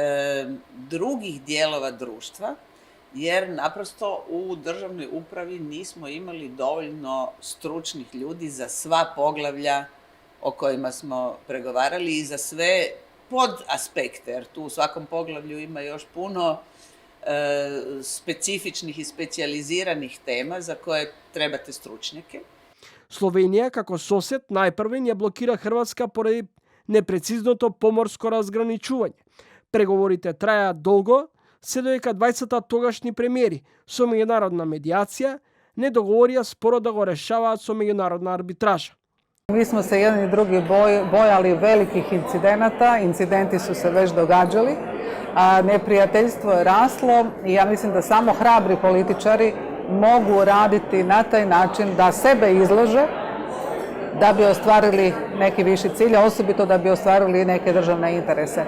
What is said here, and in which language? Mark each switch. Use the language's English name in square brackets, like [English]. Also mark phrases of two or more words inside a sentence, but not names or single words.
[Croatian] drugih dijelova društva, jer naprosto u državnoj upravi nismo imali dovoljno stručnih ljudi za sva poglavlja o kojima smo pregovarali i za sve podaspekte, jer tu u svakom poglavlju ima još puno specifičnih i specijaliziranih tema za koje trebate stručnjake. [Macedonian] Словенија како сосед најпрвен ја блокира Хрватска поради непрецизното поморско разграничување. Преговорите траја долго, се додека 20 тогашни премиери со меѓународна медијација не договорија споро да го решаваат со меѓународна арбитража. [Croatian] Mi smo se jedan i drugi bojali velikih incidenata, incidenti su se već događali, a neprijateljstvo je raslo i ja mislim da samo hrabri političari mogu raditi na taj način da sebe izlože da bi ostvarili neki viši cilj, a osobito da bi ostvarili neke državne interese.